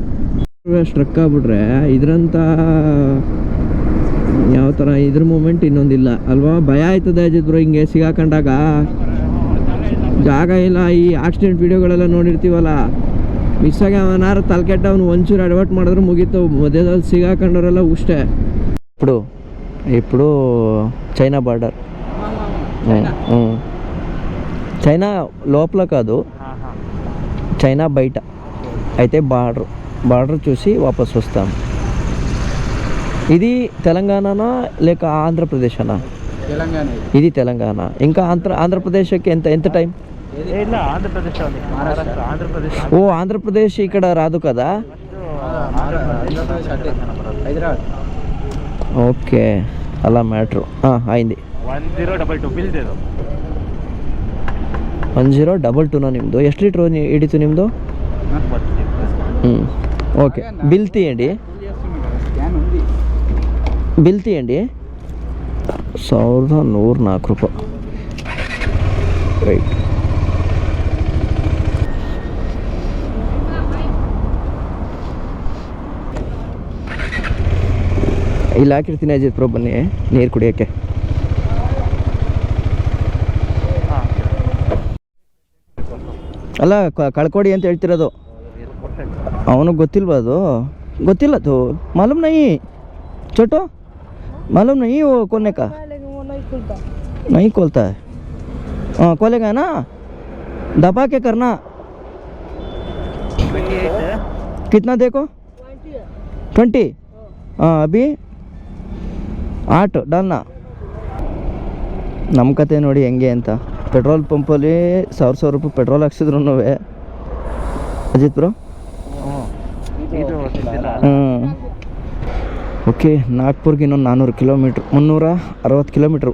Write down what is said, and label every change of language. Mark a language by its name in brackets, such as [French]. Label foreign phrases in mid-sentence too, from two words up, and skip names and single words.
[Kannada] ಸ್ಟ್ರಕ್ ಆಗ್ಬಿಟ್ರೆ ಇದರಂಥ ಯಾವ ಥರ ಇದ್ರ ಮೂಮೆಂಟ್ ಇನ್ನೊಂದಿಲ್ಲ ಅಲ್ವಾ? ಭಯ ಆಯ್ತದೆ ಅಜಿತ್ರು ಹಿಂಗೆ ಸಿಗಾಕೊಂಡಾಗ. ಜಾಗ ಇಲ್ಲ. ಈ ಆಕ್ಸಿಡೆಂಟ್ ವಿಡಿಯೋಗಳೆಲ್ಲ ನೋಡಿರ್ತೀವಲ್ಲ, ಮಿಸ್ಸಾಗಿ ಅವನಾರು ತಲೆಕೆಟ್ಟ ಅವನು ಒಂಚೂರು ಅಡ್ವರ್ಟ್ ಮಾಡಿದ್ರೆ ಮುಗೀತು. ಮಧ್ಯದಲ್ಲಿ ಸಿಗಾಕೊಂಡವರೆಲ್ಲ ಉಷ್ಟೇ. [Telugu] ఇప్పుడు చైనా బార్డర్. చైనా లోపల కాదు, చైనా బయట అయితే బార్డర్ చూసి వాపస్ వస్తాం. ఇది తెలంగాణనా లేక ఆంధ్రప్రదేశనా? ఇది తెలంగాణ. ఇంకా ఆంధ్రప్రదేశ్కి ఎంత టైం? ఓ ఆంధ్రప్రదేశ్ ఇక్కడ రాదు కదా. ఓకే, అలా మ్యాటర్ అయింది. [Kannada] 1022 ನಿಮ್ಮದು. ಎಷ್ಟು ಲೀಟ್ರು ಹಿಡಿತು ನಿಮ್ಮದು? ಹ್ಞೂ ఓకే. [Telugu] బిల్ తీయండి, బిల్ తీయండి. [Kannada] 1104 ರೂಪಾಯಿ. ರೈಟ್. ಇಲ್ಲಿ ಹಾಕಿರ್ತೀನಿ ಅಜಿತ್ ಪ್ರೋ, ಬನ್ನಿ ನೀರು ಕುಡಿಯೋಕ್ಕೆ. ಅಲ್ಲ ಕಳ್ಕೊಡಿ ಅಂತ ಹೇಳ್ತಿರೋದು. ಅವನಿಗೆ ಗೊತ್ತಿಲ್ವಾ ಅದು? ಗೊತ್ತಿಲ್ಲ [Hindi] तो मालूम नहीं छोटो, मालूम नहीं वो खोलने का? नहीं खोलता है. हाँ खोलेगा ना, दबा के करना. कितना देखो? 20. हाँ अभी 8 डालना. [Kannada] ನಮ್ಮ ಕತೆ ನೋಡಿ ಹೆಂಗೆ ಅಂತ. ಪೆಟ್ರೋಲ್ ಪಂಪಲ್ಲಿ 1000 ರೂಪಾಯಿ ಪೆಟ್ರೋಲ್ ಹಾಕ್ಸಿದ್ರು ಅಜಿತ್ ಬ್ರೋ. ಓಕೆ, ನಾಗ್ಪುರ್ಗೆ ಇನ್ನೊಂದು 400 ಕಿಲೋಮೀಟ್ರ್, 360 ಕಿಲೋಮೀಟ್ರು.